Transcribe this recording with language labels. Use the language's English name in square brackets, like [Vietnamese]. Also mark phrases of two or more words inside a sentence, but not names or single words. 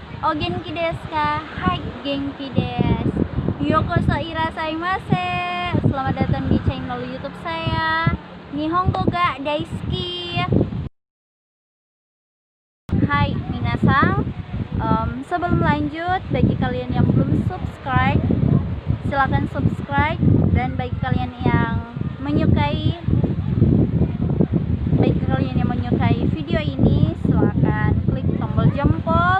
[Japanese] お元気ですか？はい、元気です. ようこそいらっしゃいませ. [Indonesian] Selamat datang di channel YouTube saya. [Japanese] 日本語が大好き. はい、皆さん. [Indonesian] Sebelum lanjut, bagi kalian yang belum subscribe, silakan subscribe. Dan bagi kalian yang menyukai video ini, silakan klik tombol jempol.